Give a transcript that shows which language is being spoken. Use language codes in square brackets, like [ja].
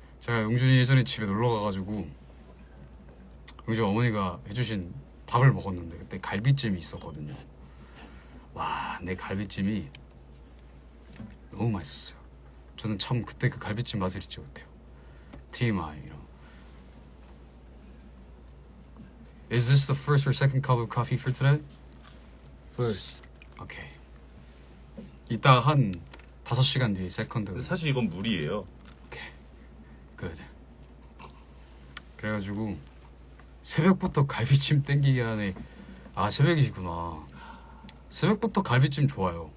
[ko] 제가 용준이 예전에 집에 놀러 가가지고 용준 어머니가 해주신 밥을 먹었는데 그때 갈비찜이 있었거든요. 와, 내 갈비찜이 너무 맛있었어요. 저는 참 그때 그 갈비찜 맛을 잊지 못해요. [en] TMI, you know. Is this the first or second cup of coffee for today? First. Okay. [ko] 이따 한 5시간 뒤에 세컨드. 근데 사실 이건 물이에요. [en] Good. [ko] 그래가지고 새벽부터 갈비찜 땡기게 하네. 아 새벽이시구나. 새벽부터 갈비찜 좋아요.